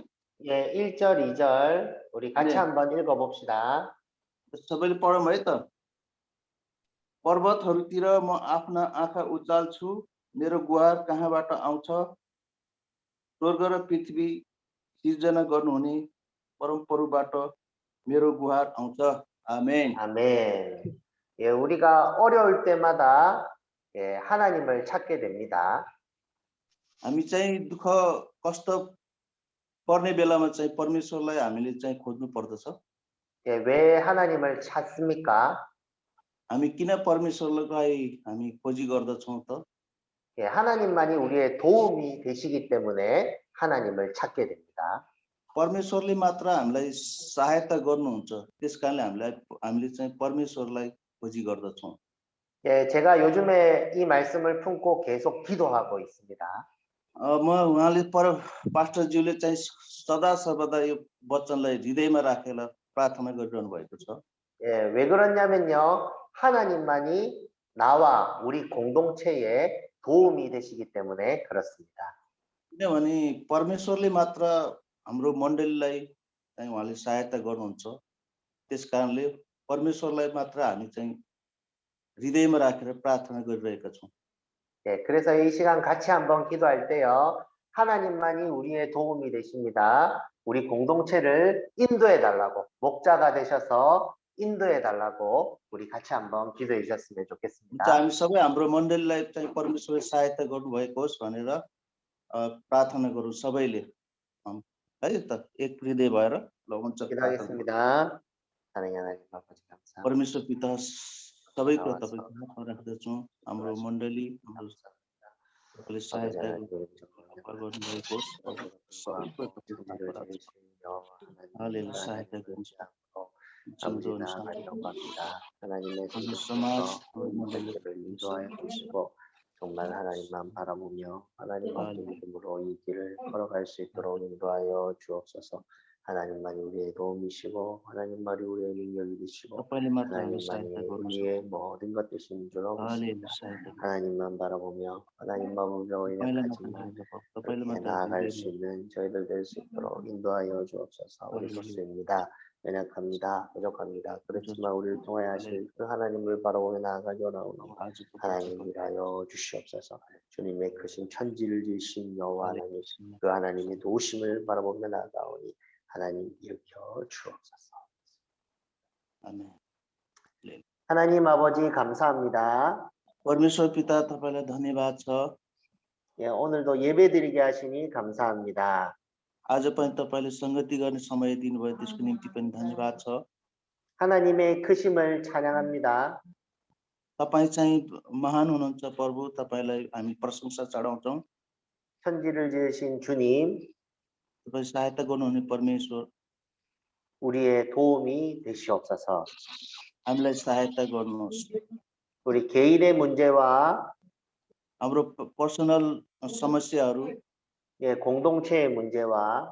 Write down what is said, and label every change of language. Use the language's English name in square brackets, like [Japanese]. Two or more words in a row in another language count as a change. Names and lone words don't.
[Korean] 예, 1절, 2절 우리 같이 네. 한번 읽어봅시다. [Nepali] सबैले पढौँ है त पर्वतहरूतिर म आफ्ना आँखा उचाल्छु मेरो गुहार कहाँबाट आउँछ स्वर्ग र पृथ्वी सिर्जना गर्नुहुने परमप्रभुबाट मेरो गुहार आउँछ आमेन [Korean] 아멘. 예, 우리가 어려울 때마다 예, 하나님을 찾게 됩니다. [Nepali] हामी चाहिँ दुःख कष्ट पर्ने बेलामा चाहिँ परमेश्वरलाई हामीले चाहिँ खोज्नु पर्दछ [Korean] 예, 왜 하나님을 찾습니까? [Nepali] हामी किन परमेश्वरलाई हामी खोजी गर्दछौँ त [Korean] 예, 하나님만이 우리의 도움이 되시기 때문에 하나님을 찾게 됩니다. [Nepali] परमेश्वरले मात्र हामीलाई सहायता गर्नुहुन्छ त्यसकारणले हामीले चाहिँ परमेश्वरलाई खोजी गर्दछौँ [Korean] 예, 제가 요즘에 이 말씀을 품고 계속 기도하고 있습니다. [Nepali] म उहाँले पास्टरज्यूले चाहिँ सदा सर्वदा यो वचनलाई हृदयमा राखेर प्रार्थना गरिरहनु भएको छ [Korean] 예, 왜 그러냐면요. 하나님만이 나와 우리 공동체에 도움이 되시기 때문에 그렇습니다. [Nepali] किनभने परमेश्वरले मात्र हाम्रो मण्डलीलाई चाहिँ उहाँले सहायता गर्नुहुन्छ त्यसकारणले परमेश्वरलाई मात्र हामी चाहिँ हृदयमा राखेर प्रार्थना गरिरहेका छौँ [Korean] 예, 그래서 이 시간 같이 한번 기도할 때요. 하나님만이 우리의 도움이 되십니다. 우리 공동체를 인도해 달라고 목자가 되셔서 인도해 달라고 우리 같이 한번 기도해 주셨으면 [Nepali] हुन्छ [Korean] 좋겠습니다. [Nepali] हामी सबै हाम्रो मण्डलीलाई चाहिँ परमेश्वरले सहायता गर्नुभएको होस् भनेर प्रार्थना गरौँ सबैले है त एक हृदय भएर ल हुन्छ प्रार्थना गरौँ। [Korean] 기도하겠습니다. 사랑의 하나님 아버지 감사합니다. [Nepali] परमेश्वर पिता सबै कुरा तपाईँको हातमा राख्दछौँ हाम्रो मण्डली हाम्रो तपाईँले सहायता गर्नुभएको होस् सबै कुरा तपाईँको हातमा राख्छौँ हालेलुया सहायता गर्नुहोस् जिउँदो अनुसार [Korean] 하나님의 [Nepali] समाज [Korean] 공동체를 인도하여 주시고 정말 하나님만 바라보며 하나님만 믿음으로 이 길을 걸어갈 수 있도록 인도하여 주옵소서. 하나님만이 우리의 도움이시고 하나님만이 우리의 능력이 되시고 [Nepali] तपाईँले मात्र हामी [Korean] 하나님만이 [Nepali] सहायता गर्नुहोस् [Korean] 우리의 모든 것 되신 줄 알고 [Nepali] हालेलुया सहायता [Korean] 하나님만 바라보며 하나님만 보며 [Nepali] तपाईँले मात्र [Korean] 인하지만 [Nepali] तपाईँले [Korean] 그렇게 [Nepali] मात्र [Korean] 나아갈 수 있는 저희들 될 수 있도록 인도하여 주옵소서. 우리 소수입니다. 연약합니다. 부족합니다. 그렇지만 우리를 통하여 하실 그 하나님을 바라보며 나아가기 원하오니 하나님이라여 주시옵소서. 주님의 크신 천지를 지으신 여호와 하나님, 그 하나님의 도우심을 바라보며 나아가오니 하나님 일으켜 주옵소서. 아멘. 하나님 아버지 감사합니다. [Nepali] परमेश्वर पिता तपाईलाई धन्यवाद छ। [Korean] 예, 오늘도 예배드리게 하시니 감사합니다. [Nepali] आज पनि तपाईले संगति गर्ने समय दिनुभयो त्यसको निम्ति पनि धन्यवाद छ। [Korean] 하나님의 크심을 찬양합니다. [Nepali] तपाईँ चाहिँ महान हुनुहुन्छ प्रभु, तपाईलाई हामी प्रशंसा चढाउँछौँ। [Korean] 천지를 지으신 주님, [Nepali] तपाईँ सहायता गर्नुहुने परमेश्वर, [Korean] 우리의 도움이 되시옵소서. [Nepali] हामीलाई सहायता गर्नुहोस्। [Korean] 우리 개인의 문제와 [Nepali] हाम्रो पर्सनल समस्याहरू, [Korean] 예, 공동체의 문제와